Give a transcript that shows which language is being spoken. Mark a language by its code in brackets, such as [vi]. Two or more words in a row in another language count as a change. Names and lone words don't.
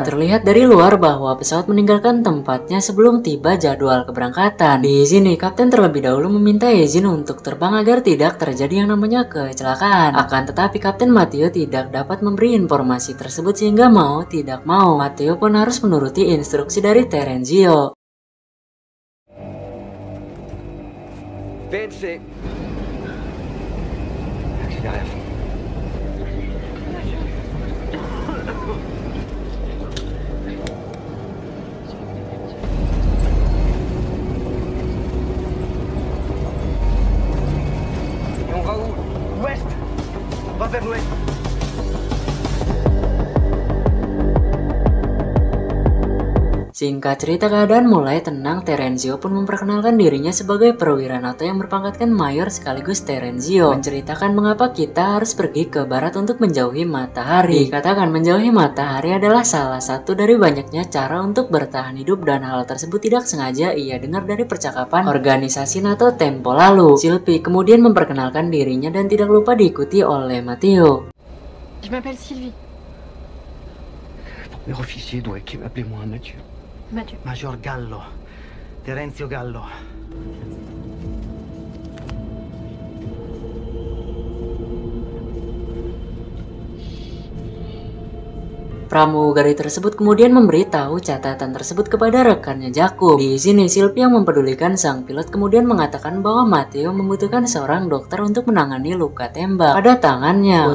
[id] Terlihat dari luar bahwa pesawat meninggalkan tempatnya sebelum tiba jadwal keberangkatan. Di sini kapten terlebih dahulu meminta izin untuk terbang agar tidak terjadi yang namanya kecelakaan. Akan tetapi Kapten Matteo tidak dapat memberi informasi tersebut, sehingga mau tidak mau Matteo pun harus menuruti instruksi dari Terenzio. [fr] PNC. Accélérez à fond. Et on va où? Ouest. On va vers l'ouest. [id] Singkat cerita, keadaan mulai tenang. Terenzio pun memperkenalkan dirinya sebagai perwira NATO yang berpangkatkan mayor sekaligus Terenzio menceritakan mengapa kita harus pergi ke barat untuk menjauhi matahari. Dikatakan menjauhi matahari adalah salah satu dari banyaknya cara untuk bertahan hidup, dan hal tersebut tidak sengaja ia dengar dari percakapan organisasi NATO tempo lalu. Sylvie kemudian memperkenalkan dirinya dan tidak lupa diikuti oleh Matteo. [fr] Je m'appelle Sylvie. Leur officier doit appelez-moi Mathieu. Mathieu. Major Gallo. Terenzio Gallo. [id] Pramugari tersebut kemudian memberitahu catatan tersebut kepada rekannya Jakub. Di sini Sylvie yang mempedulikan sang pilot kemudian mengatakan bahwa Matteo membutuhkan seorang dokter untuk menangani luka tembak pada tangannya.